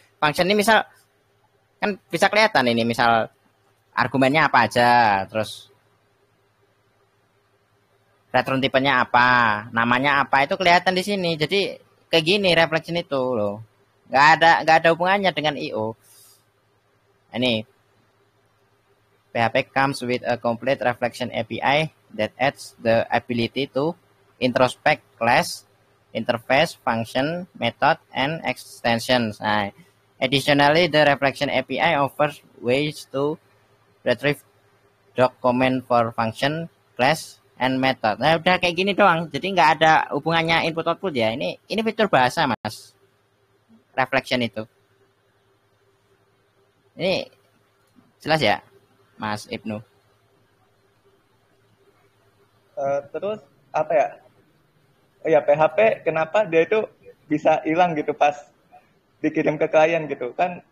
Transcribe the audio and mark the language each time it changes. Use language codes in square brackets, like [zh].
[id] Function ini misal kan bisa kelihatan ini, misal argumennya apa aja, terus return tipenya apa, namanya apa, itu kelihatan di sini. Jadi kayak gini reflection itu loh. Nggak ada hubungannya dengan IO. Ini [en] PHP comes with a complete reflection API that adds the ability to introspect class, interface, function, method, and extensions. Nah, additionally, the reflection API offers ways to retrieve document for function, class, and method. [id] Nah, udah kayak gini doang. Jadi nggak ada hubungannya input output ya. Ini fitur bahasa, Mas. Reflection itu. Ini jelas ya, Mas Ibnu? Terus apa ya? Ya PHP kenapa dia itu bisa hilang gitu pas dikirim ke klien gitu kan?